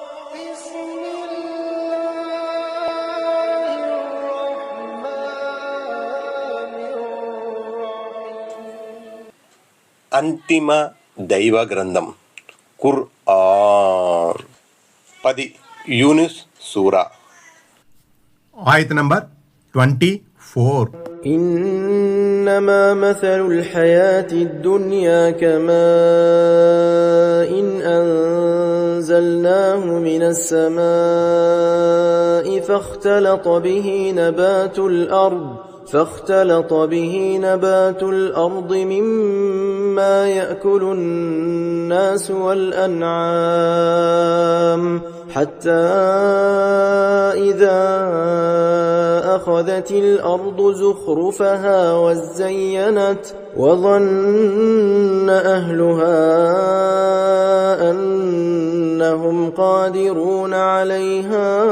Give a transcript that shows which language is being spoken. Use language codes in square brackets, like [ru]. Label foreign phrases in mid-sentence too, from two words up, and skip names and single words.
[te] అంతిమ దైవ గ్రంథం ఖుర్ఆన్. 10 యూనుస్ సూరా. ఆయత నంబర్ 24. [ar] إنما مثل الحياة الدنيا كماء أنزلناه من السماء فاختلط به نبات الأرض مما يأكل الناس والأنعام حتى إذا أخذت الأرض زخرفها وزينت وظن أهلها أنهم قادرون عليها